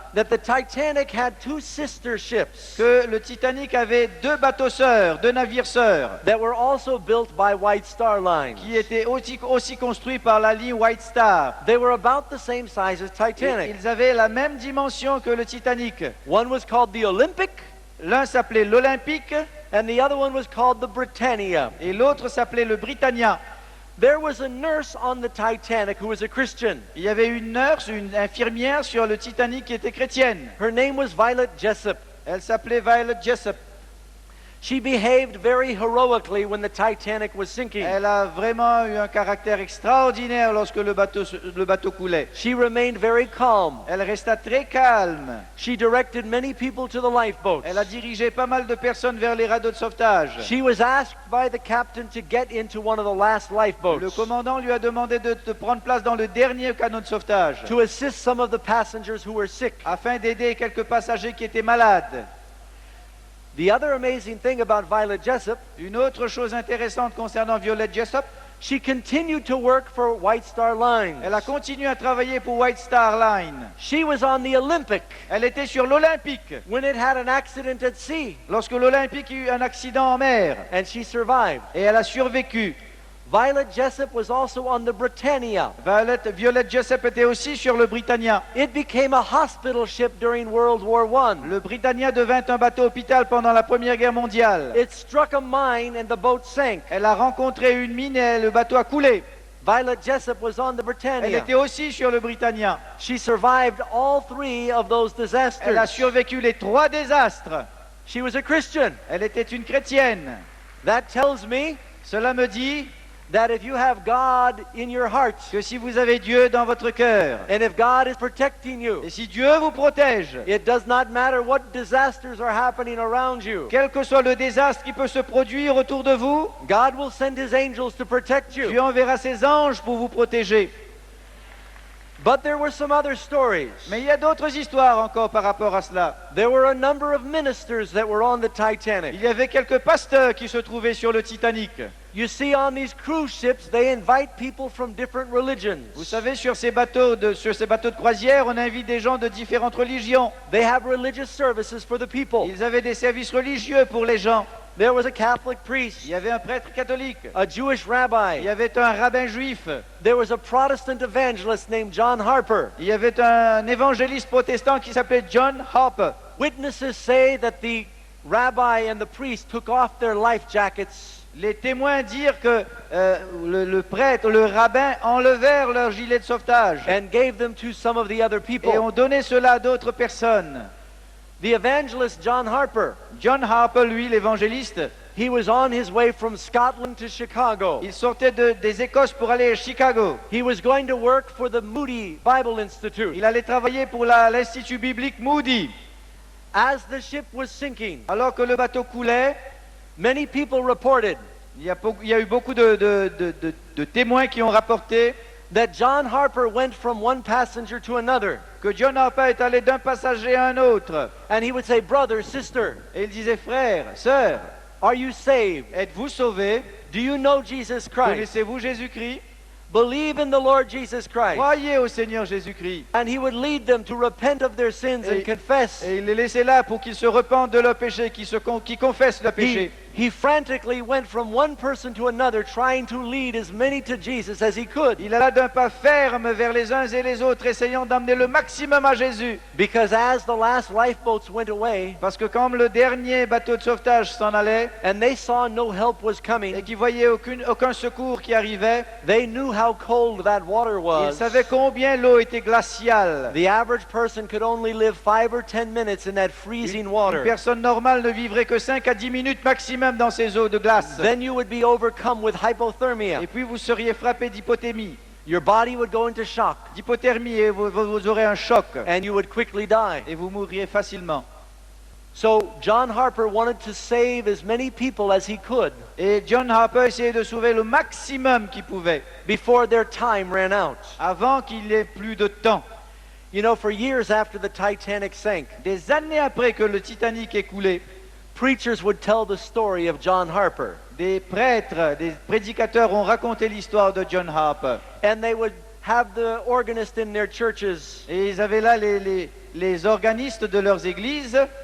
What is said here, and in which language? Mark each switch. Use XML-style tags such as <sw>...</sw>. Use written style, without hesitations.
<en>that the Titanic had two sister ships</en> <fr>que le Titanic avait deux bateaux sœurs, deux navires sœurs,</fr> <en>that were also built by White Star Line.</en> <fr>qui étaient aussi construits par la ligne White Star.</fr> <en>They were about the same size as</en> <fr>Et</fr> <en>Titanic.</en> <fr>ils avaient la même dimension que le Titanic.</fr> <en>One was called the Olympic,</en> <fr>L'un s'appelait l'Olympique</fr> <en>and the other one was called the Britannia.</en> <fr>et l'autre s'appelait le Britannia.</fr> <en>There was a nurse on the Titanic who was a Christian.</en> <fr>Il y avait une nurse, une infirmière sur le Titanic qui était chrétienne.</fr> <en>Her name was Violet Jessup.</en> <fr>Elle s'appelait Violet Jessup.</fr> <en>She behaved very heroically when the Titanic was sinking.</en> <fr>Elle a vraiment eu un caractère extraordinaire lorsque le bateau coulait.</fr> <en>She remained very calm.</en> <fr>Elle resta très calme.</fr> <en>She directed many people to the lifeboats.</en> <fr>Elle a dirigé pas mal de personnes vers les radeaux de sauvetage.</fr> <en>She was asked by the captain to get into one of the last</en> <fr>Le</fr> <en>lifeboats</en> <fr>commandant lui a demandé de prendre place dans le dernier canot de sauvetage</fr> <en>to assist some of the passengers who were sick.</en> <fr>afin d'aider quelques passagers qui étaient malades.</fr> <en>The other amazing thing about Violet Jessup,</en> <fr>Une autre chose intéressante concernant Violet Jessup,</fr> <en>she continued to work for White Star Line.</en> <fr>elle a continué à travailler pour White Star Line.</fr> <en>She was on the Olympic</en> <fr>Elle était sur l'Olympique</fr> <en>when it had an accident at sea,</en> <fr>lorsque l'Olympique a eu un accident en mer</fr> <en>and she survived.</en> <fr>et elle a survécu.</fr> <en>Violet Jessup was also on the Britannia.</en> <fr>Violet Jessup était aussi sur le Britannia.</fr> <en>It became a hospital ship during World War I.</en> <fr>Le Britannia devint un bateau hôpital pendant la Première Guerre mondiale.</fr> <en>It struck a mine and the boat sank.</en> <fr>Elle a rencontré une mine et le bateau a coulé.</fr> <en>Violet Jessup was on the</en> <fr>Elle</fr> <en>Britannia.</en> <fr>était aussi sur le Britannia.</fr> <en>She survived all three of those</en> <fr>Elle a</fr> <en>disasters.</en> <fr>survécu les trois désastres.</fr> <en>She was a Christian.</en> <fr>Elle était une chrétienne.</fr> <en>That tells me</en> <fr>Cela me dit</fr> <en>that if you have God in your heart,</en> <fr>que si vous avez Dieu dans votre cœur,</fr> <en>and if God is protecting you,</en> <fr>et si Dieu vous protège,</fr> <en>it does not matter what disasters are happening around you.</en> <fr>quel que soit le désastre qui peut se produire autour de vous,</fr> <en>God will send his angels to protect</en> <fr>Dieu</fr> <en>you.</en> <fr>enverra ses anges pour vous protéger.</fr> <en>But there were some other stories.</en> <fr>Mais il y a d'autres histoires encore par rapport à cela.</fr> <en>There were a number of ministers that were on the Titanic.</en> <fr>Il y avait quelques pasteurs qui se trouvaient sur le Titanic.</fr> <en>You see, on these cruise ships, they invite people from different religions.</en> <fr>Vous savez, sur ces bateaux de croisière, on invite des gens de différentes religions.</fr> <en>They have religious services for the people.</en> <fr>Ils avaient des services religieux pour les gens.</fr> <en>There was a Catholic</en> <fr>Il</fr> <en>priest,</en> <fr>y avait un prêtre catholique.</fr> <en>a Jewish</en> <fr>Il</fr> <en>rabbi.</en> <fr>y avait un rabbin juif.</fr> <en>There was a Protestant evangelist named John Harper.</en> <fr>Il y avait un évangéliste protestant qui s'appelait John Harper.</fr> <en>Witnesses say that the rabbi and the priest took off their life jackets</en> <fr>Les témoins dirent que le prêtre, le rabbin enlevèrent leur gilet de sauvetage</fr> <en>and gave them to some of the other</en> <fr>et</fr> <en>people.</en> <fr>ont donné cela à d'autres personnes.</fr> <en>The evangelist John Harper,</en> <fr>John Harper, lui, l'évangéliste,</fr> <en>he was on his way from Scotland to Chicago.</en> <fr>il sortait des Écosses pour aller à Chicago.</fr> <en>He was going to work for the Moody Bible Institute.</en> <fr>Il allait travailler pour l'Institut biblique Moody.</fr> <en>As the ship was sinking,</en> <fr>Alors que le bateau coulait,</fr> <en>many people reported</en> <fr>il y a eu beaucoup de témoins qui ont rapporté</fr> <en>that John Harper went from one passenger to another,</en> <fr>que John Harper est allé d'un passager à un autre.</fr> <en>and he would say, "Brother, sister,</en> <fr>Et il disait, frère, sœur,</fr> <en>are you saved?</en> <fr>êtes-vous sauvés?</fr> <en>Do you know Jesus Christ?</en> <fr>Connaissez-vous Jésus-Christ?</fr> <en>Believe in the Lord Jesus Christ."</en> <fr>Croyez au Seigneur Jésus-Christ.</fr> <en>And he would lead them to repent of their sins and confess.</en> <fr>Et il les laissait là pour qu'ils se repentent de leurs péchés, qu'ils confessent leurs péchés.</fr> <en>He frantically went from one person to another, trying to lead as many to Jesus as he could.</en> <fr>Il alla d'un pas ferme vers les uns et les autres, essayant d'amener le maximum à Jésus.</fr> <en>Because as the last lifeboats went away,</en> <fr>Parce que comme le dernier bateau de sauvetage s'en allait,</fr> <en>and they saw no help was</en> <fr>et</fr> <en>coming,</en> <fr>qu'ils voyaient aucun secours qui arrivait,</fr> <en>they knew how cold that water</en> <fr>ils</fr> <en>was.</en> <fr>savaient combien l'eau était glaciale.</fr> <en>The average person could only live 5 or 10 minutes in that freezing</en> <fr>Une</fr> <en>water.</en> <fr>personne normale ne vivrait que 5 à 10 minutes maximum dans ces eaux de glace.</fr> <en>Then you would be overcome with hypothermia.</en> <fr>Et puis vous seriez frappé d'hypothermie.</fr> <en>Your body would go into shock,</en> <fr>D'hypothermie et vous aurez un choc.</fr> <en>and you would quickly die.</en> <fr>Et vous mourriez facilement.</fr> <en>So John Harper wanted to save as many people as he could</en> <fr>Et John Harper essayait de sauver le maximum qu'il pouvait</fr> <en>before their time ran out.</en> <fr>avant qu'il n'ait plus de temps.</fr> <en>You know, for years after the Titanic sank,</en> <fr>Des années après que le Titanic est coulé,</fr> <en>preachers would tell the story of John Harper,</en> <fr>des prêtres, des prédicateurs ont raconté l'histoire de John Harper.</fr> <en>and they would have the organist in their churches.</en> <fr>Et ils avaient là les organistes de leurs églises.</fr>